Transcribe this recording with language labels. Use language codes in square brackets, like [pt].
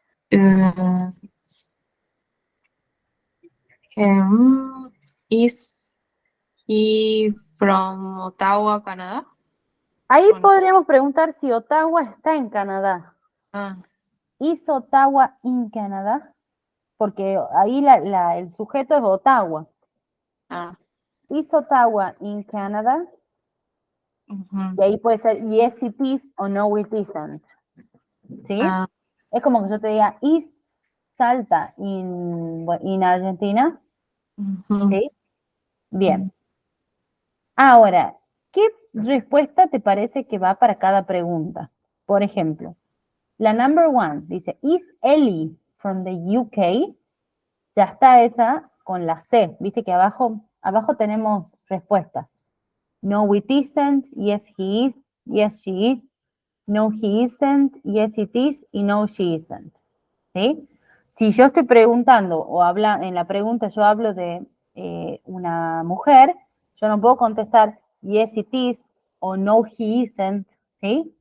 [en] Eh, is he from Ottawa, Canadá? [es] Ahí Bueno, podríamos preguntar si Ottawa está en Canadá. ah, [en] ¿Is Ottawa in Canadá? [es] Porque ahí el sujeto es Ottawa. ah, [en] ¿Is Ottawa in Canada? ujú, [es] Y ahí puede ser [en] yes it is [es] o [en] no it isn't. [es] ¿Sí? ah, Es como que yo te diga, [en] ¿is Salta in Argentina? ujú. [es] ¿Sí? Bien. Ahora, ¿qué respuesta te parece que va para cada pregunta? Por ejemplo, [en] La number 1 dice, is Ellie from the UK? [es] Ya está esa con la C. Viste que abajo tenemos respuestas. [en] No, it isn't. Yes, he is. Yes, she is. No, he isn't. Yes, it is. Y no, she isn't. ¿Sí? [es] Si yo estoy preguntando o en la pregunta yo hablo de una mujer, yo no puedo contestar [en] yes, it is [es] o [en] no, he isn't. [es] ¿Sí?